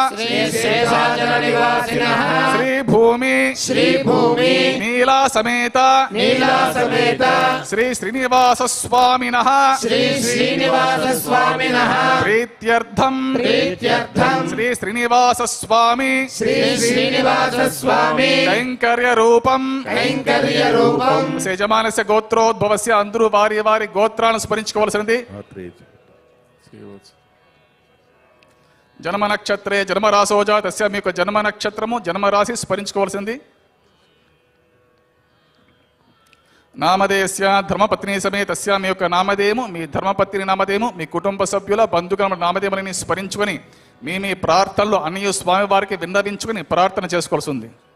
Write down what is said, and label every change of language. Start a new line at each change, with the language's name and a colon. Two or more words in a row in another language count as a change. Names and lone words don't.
Sanskrit: श्रीभूमि नीला समेत श्री श्रीनिवास स्वामिनः प्रीत्यर्थं श्री श्रीनिवास स्वामी कैंकर्य रूपं यजमानस्य गोत्रोद्भवस्य
Telugu: అందరూ వారి వారి గోత్రాలను స్మరించుకోవాల్సినది
Sanskrit: జన్మ నక్షత్రే జన్మరాశోజా తస్య
Telugu: మీ యొక్క జన్మ నక్షత్రము జన్మరాశి స్మరించుకోవాల్సింది.
Sanskrit: నామధేయస్య ధర్మపత్ని సమేతస్య
Telugu: మీ యొక్క నామధేయము మీ ధర్మపత్ని నామధేయము మీ కుటుంబ సభ్యుల బంధుగణ నామధేయములని స్మరించుకొని మీ మీ ప్రార్థనలు అన్ని స్వామి వారికి విన్నవించుకొని ప్రార్థన చేసుకోవాల్సింది.